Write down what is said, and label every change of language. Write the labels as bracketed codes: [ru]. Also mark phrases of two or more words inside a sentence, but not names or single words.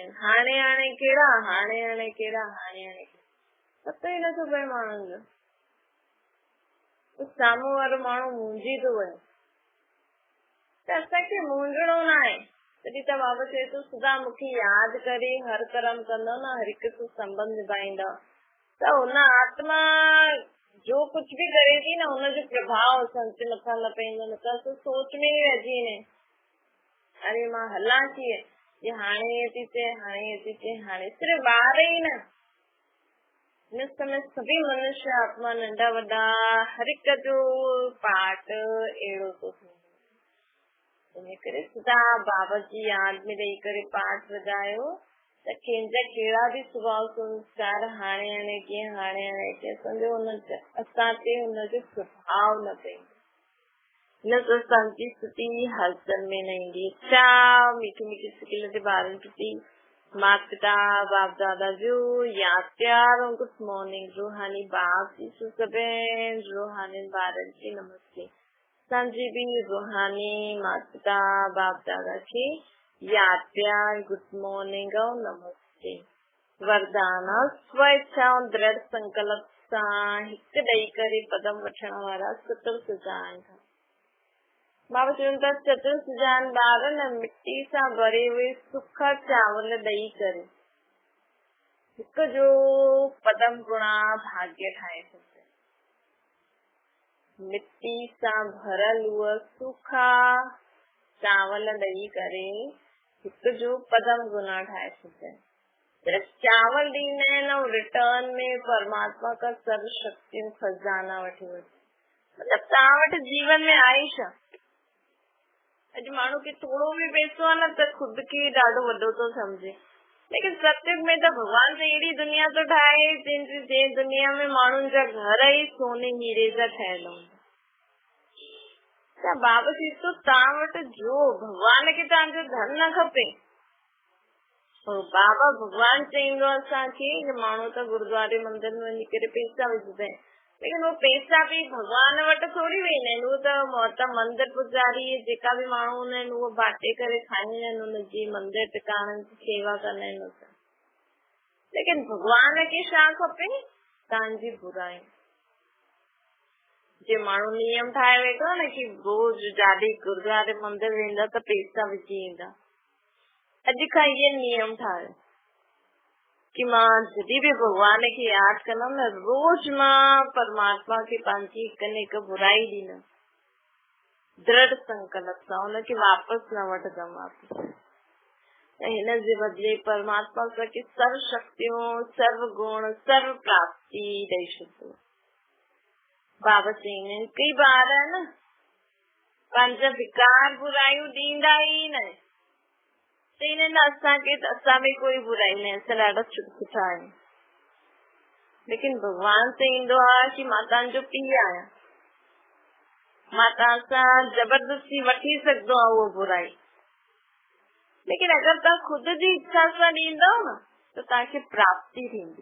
[sd] हाणे कहिड़ा पतो ई नथो पए माण्हुनि जो। साम्हूं वारो माण्हू मुंझी थो वञे त असांखे मुंझणो न आहे। तॾहिं त बाबा चए थो सदा मूंखे यादि करे हर कर्म कंदो न, हर हिक सां संबंध निभाईंदो त हुन आत्मा जो कुछ भी करे थी न हुनजो प्रभाव असांजे मथां न पवंदो। न त असां सोच में ई रहिजी वेंदा आहियूं, अरे मां हलां कीअं, हाणे थी चए हाणे सिर्फ़ु ॿार ई न, हिन समय सभी मनुष्य आत्मा नंढा वॾा हर हिक जो पाठ अहिड़ो थो थिए। इन करे सदा बाबा जी यादि में रही करे पाठ वॼायो त कंहिंजा कहिड़ा बि स्वभाव संस्कार हाणे कीअं सम्झो असां ते हुनजो प्रभाव न पवंदो। न त असांजी स्थिति हलचल में न ईंदी। छा मीठी मीठी सिकिल जे ॿारनि प्रति माता पिता बाप दादा जो यादि प्यार और [en] good morning. [sd] रूहानी बाप जी सभिनि रूहानी ॿारनि खे नमस्ते। असांजी बि रूहानी माता पिता बाप दादा खे यादि प्यार [en] good morning [sd] और नमस्ते। वरदान स्वेच्छा और दृढ़ संकल्प सां हिकु ॾेई करे पदम वठण वारा सतरि सुजान था। बाबा चवनि था चतुर सुजान ॿार न मिट्टी सां [hi] भरे हुए [sd] सुखा चावल ॾेई करे हिक जो पदम गुणा भाग्य ठाहे छॾिजे। मिट्टी सां भरल उहा सुखा चावल ॾेई करे हिक जो पदम गुणा ठाहे छॾिजे। सिर्फ चावल ॾींदा आहिनि ऐं रिटर्न में परमात्मा का सर्व शक्तियूं खजाना वठी मतलब तव्हां वटि जीवन में आई छा? अॼु माण्हू खे थोरो बि पैसो आहे न त खुदि खे ॾाढो वॾो थो सम्झे, लेकिन सत्युग में त भॻवान त अहिड़ी दुनिया थो ठाहे जंहिं दुनिया में माण्हुनि जा घर ई सोने हीरे जा ठहियल हूंदा। त बाबा चए थो तव्हां वटि जो भॻवान खे तव्हांजो धन न खपे, बाबा भगवान चईंदो असांखे कि माण्हू त गुरुद्वारे मंदिर में वञी करे पैसा विझंदा आहिनि, लेकिन [hi] वो पैसा भी [sd] भगवान वटि थोड़ी वेंदा आहिनि, उहो त मंदिर पुजारी जेका भी माण्हू हूंदा आहिनि उहो बाटे करे खाईंदा आहिनि, उनजी मंदिर टिकाणनि जी सेवा कंदा आहिनि। लेकिन भगवान खे छा खपे? तव्हांजी बुराई। जे माण्हू नियम ठाहे वेठो न कि रोज जाॾे गुरुद्वारे मंदिर वेंदा त पैसा विझी ईंदा, अॼु खां इहे नियम ठाहियो कि मां जॾहिं भी भगवान खे यादि कंदमि न, रोज मां परमात्मा खे पंहिंजी हिक न हिक बुराई ॾींदमि, दृढ़ संकल्प सां हुनखे वापसि न वठंदमि वापसि। हिन जे बदिले परमात्मा असांखे सर्व शक्तियूं, सर्व गुण, सर्व प्राप्ति ॾेई छॾियो। बाबा चईंदा आहिनि कई ॿार आहे न पंहिंजा विकार बुराइयूं ॾींदा ई न, चईंदा आहिनि असांखे त असां में कोई बुराई न, असां ॾाढा सुठा आहियूं। लेकिन भगवान चईंदो आहे कि मां तव्हांजो पीउ आहियां, मां तव्हां सां जबरदस्ती वठी सघंदो आहियां उहो बुराई, लेकिन अगरि तव्हां ख़ुदि जी इच्छा सां ॾींदव न त तव्हांखे प्राप्ति थींदी।